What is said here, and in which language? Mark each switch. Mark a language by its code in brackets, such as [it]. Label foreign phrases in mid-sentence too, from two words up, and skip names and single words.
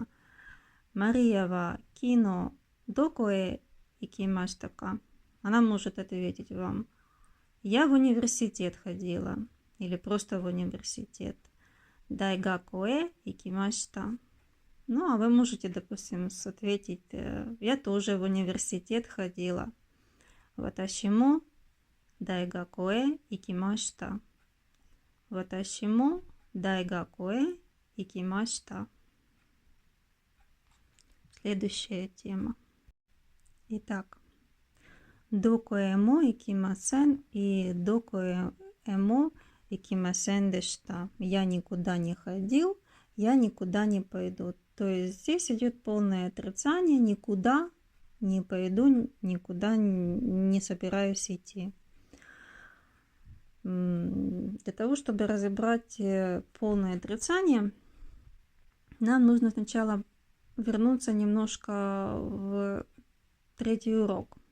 [ja] マリアは昨日どこへ行きましたか. [ru] Она может ответить вам: я в университет ходила. Или просто в университет. [ja] 大学へ行きました. [ru] Ну, а вы можете, допустим, ответить: я тоже в университет ходила. [ja] 私も大学へ行きました. 私も大学へ行きました. [ru] Следующая тема. Итак, [ja] どこへも行きません и どこへも行きませんでした. [ru] Я никуда не ходил, я никуда не пойду. То есть здесь идет полное отрицание: никуда не пойду, никуда не собираюсь идти. Для того, чтобы разобрать полное отрицание, нам нужно сначала вернуться немножко в третий урок.